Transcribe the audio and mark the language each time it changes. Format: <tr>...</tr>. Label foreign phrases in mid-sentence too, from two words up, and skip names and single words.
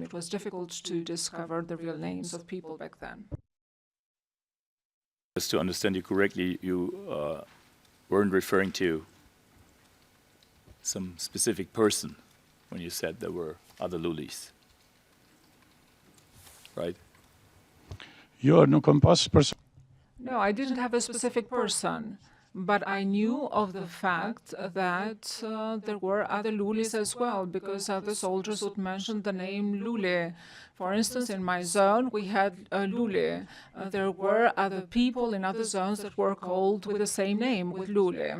<en>It was difficult to discover the real names of people back then. Just to understand you correctly, you weren't referring to some specific person when you said there were other Lulis, right?</en> <sq>Jo, nuk kam pas person.</sq> <en>No, I didn't have a specific person, but I knew of the fact that there were other Lulis as well, because the soldiers would mention the name Lule. For instance, in my zone, we had Lule. There were other people in other zones that were called with the same name, with Lule.</en>